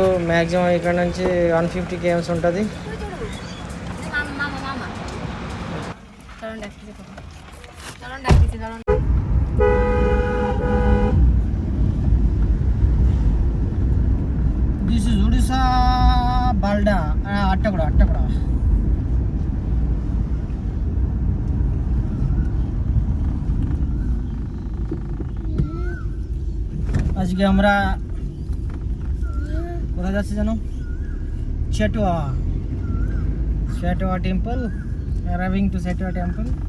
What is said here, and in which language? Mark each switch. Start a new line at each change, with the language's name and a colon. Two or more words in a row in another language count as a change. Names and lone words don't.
Telugu: మ్యాక్సిమం ఇక్కడ నుంచి 150 km ఉంటుంది.
English: this is Odisha Balda Attaguda.
Bangla: আজকে আমরা কোথায় যাচ্ছি জানো?
English: Chetwa temple, arriving to Chetwa temple.